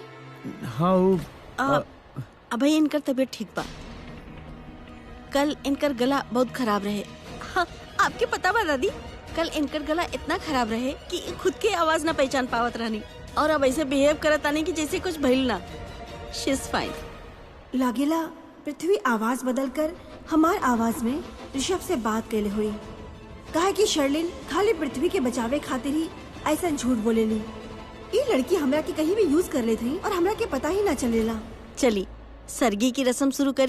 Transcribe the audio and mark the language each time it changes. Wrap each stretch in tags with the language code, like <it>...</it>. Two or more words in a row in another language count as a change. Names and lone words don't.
<bho>हाँ वो अब इनकर तबीयत ठीक बा। कल इनकर गला बहुत खराब रहे। हाँ, आपके पता बा दादी, कल इनकर गला इतना खराब रहे कि खुद के आवाज ना पहचान पावत रहनी, और अब ऐसे बिहेव करत आने की जैसे कुछ भइल ना।</bho> <en>She is fine.</en> <bho>लागेला पृथ्वी आवाज बदल कर हमार आवाज में ऋषभ से बात कैले हुई। कहा कि शर्लिन खाली पृथ्वी के बचावे खातिर ही ऐसा झूठ बोलेली। ये लड़की हमरा के कहीं भी यूज कर लेत हई और हमरा के पता ही ना चलेला। चली सरगी की रस्म शुरू करी।</bho>